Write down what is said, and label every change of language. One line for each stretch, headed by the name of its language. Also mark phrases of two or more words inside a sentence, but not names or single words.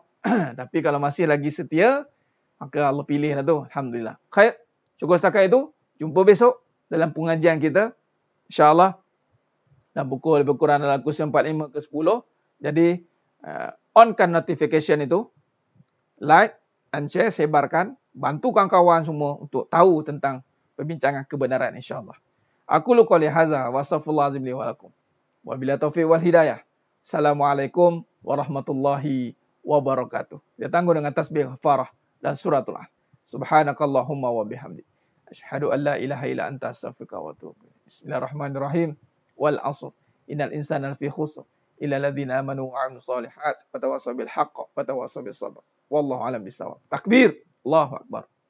Malay: Tapi kalau masih lagi setia, maka Allah pilih lah tu. Alhamdulillah. Khair. Cukup setakat itu. Jumpa besok dalam pengajian kita. InsyaAllah. Dan pukul lebih kurang dalam kursus 45 ke 10. Jadi, onkan notification itu.
English: Like and share,
Malay: sebarkan. Bantu kawan-kawan semua untuk tahu tentang perbincangan kebenaran insyaAllah.
Arabic: أقول قولي هذا وأستغفر الله العظيم لي ولكم. وبالله التوفيق والهداية. السلام عليكم ورحمة الله وبركاته.
Malay: Dia tangguh dengan tasbih farah dan suratul Asr.
Arabic: سبحانك اللهم وبحمدك. أشهد أن لا إله إلا أنت أستغفرك وأتوب إليك. بسم الله الرحمن الرحيم. والعصر. إن الإنسان لفي خسر. إلا الذين آمنوا وعملوا الصالحات وتواصوا بالحق وتواصوا بالصبر. والله أعلم بالصواب. تكبير. الله أكبر.